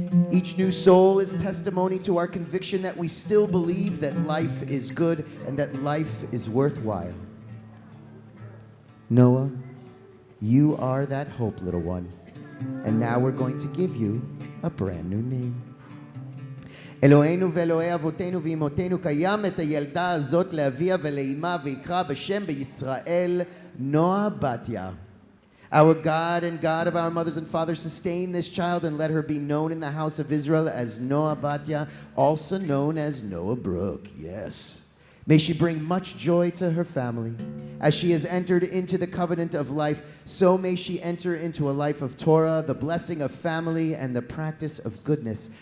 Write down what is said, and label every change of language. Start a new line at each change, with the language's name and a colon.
English: Each new soul is testimony to our conviction that we still believe that life is good and that life is worthwhile. Noah, you are that hope, little one. And now we're going to give you a brand new name.
Hebrew: אלוהינו ואלוהי אבותינו ואמותינו קיים את הילדה הזאת לאביה ולאמה ויקרא בשם בישראל נועה בתיה.
English: Our God and God of our mothers and fathers, sustain this child and let her be known in the house of Israel as Noah Batya, also known as Noah Brooke. Yes. May she bring much joy to her family. As she has entered into the covenant of life, so may she enter into a life of Torah, the blessing of family, and the practice of goodness.